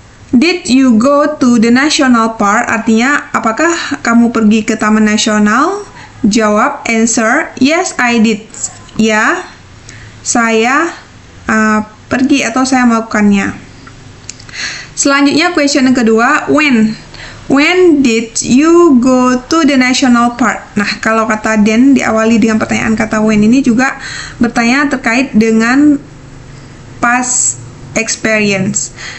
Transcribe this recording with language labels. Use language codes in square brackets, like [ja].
[en] Did you go to the national park? [id] Artinya, apakah kamu pergi ke taman nasional? Jawab, [en] answer, yes I did. [id] Ya, saya pergi atau saya melakukannya. Selanjutnya question yang kedua, when. [en] When did you go to the national park? [id] Nah, kalau kata then diawali dengan pertanyaan kata when ini juga bertanya terkait dengan past experience.